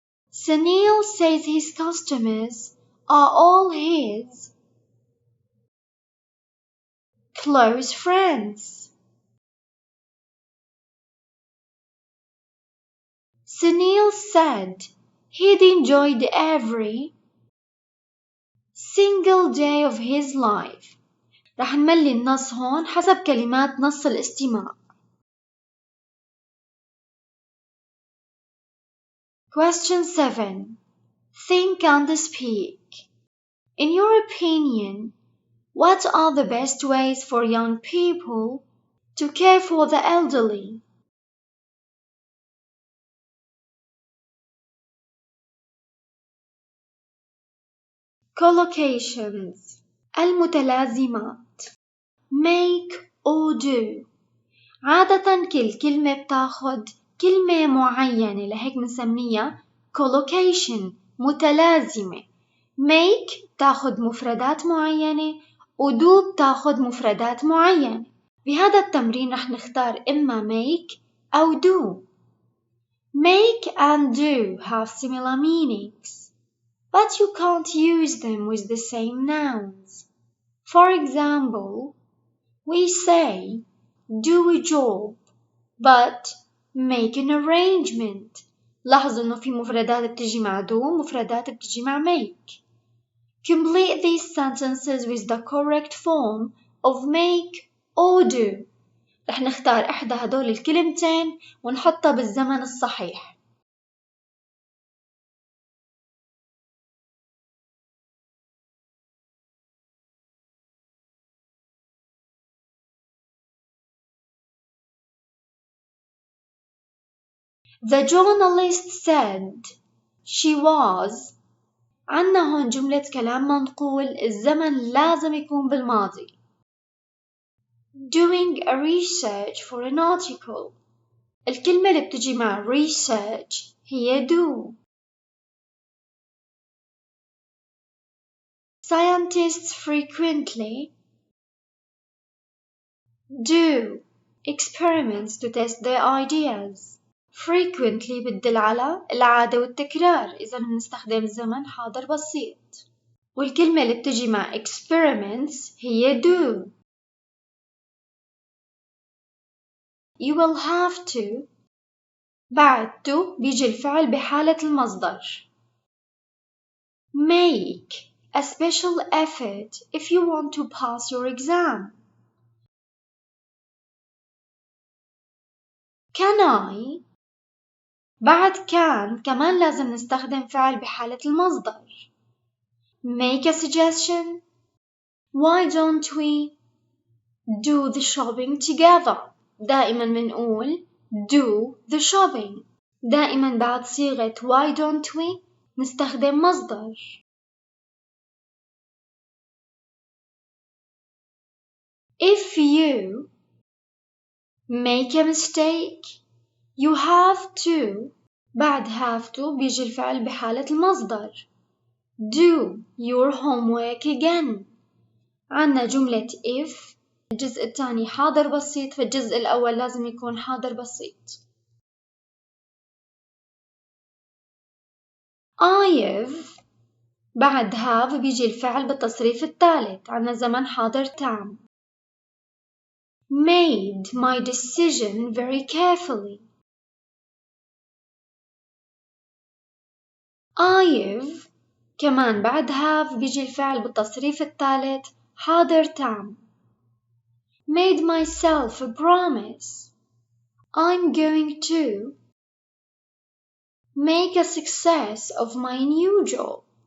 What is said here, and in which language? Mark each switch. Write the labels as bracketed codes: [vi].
[en] Sunil says his customers are all his close friends. Sunil said he'd enjoyed every single day of his life. [ar] رح نملي النص هون حسب كلمات نص الاستماع. [en] Question 7. Think and speak. In your opinion, what are the best ways for young people to care for the elderly? Collocations. المتلازمات. Make or do. [ar] عادة كل كلمة بتاخد كلمة معينة لهيك بنسميها collocation متلازمة. make بتاخد مفردات معينة و do بتاخد مفردات معينة. بهذا التمرين رح نختار إما make أو do. [en] Make and do have similar meanings, but you can't use them with the same nouns. For example, we say do a job but make an arrangement. [ar] لاحظوا إنه في مفردات بتجي مع do مفردات بتجي مع make. [en] Complete these sentences with the correct form of make or do. [ar] رح نختار إحدى هدول الكلمتين ونحطها بالزمن الصحيح. [en] The journalist said she was. [ar] عنا هون جملة كلام منقول الزمن لازم يكون بالماضي. [en] Doing a research for an article. [ar] الكلمة اللي بتجي مع research هي do. [en] Scientists frequently do experiments to test their ideas. [ar] frequently بتدل على العادة والتكرار، إذا بنستخدم زمن حاضر بسيط. والكلمة اللي بتجي مع experiments هي do. [en] You will have to. [ar] بعد to بيجي الفعل بحالة المصدر. [en] Make a special effort if you want to pass your exam. Can I. [ar] بعد can كمان لازم نستخدم فعل بحالة المصدر. [en] Make a suggestion. Why don't we do the shopping together? [ar] دائما بنقول [en] do the shopping. [ar] دائما بعد صيغة [en] why don't we [ar] نستخدم مصدر. [en] If you make a mistake, you have to. [ar] بعد have to بيجي الفعل بحالة المصدر. [en] Do your homework again. [ar] عنا جملة if. الجزء الثاني حاضر بسيط، فالجزء الأول لازم يكون حاضر بسيط. [en] I've. [ar] بعد have بيجي الفعل بالتصريف الثالث، عنا زمن حاضر تام. [en] Made my decision very carefully. I've [ar] كمان بعد have بيجي الفعل بالتصريف الثالث حاضر تام. [en] Made myself a promise. I'm going to make a success of my new job.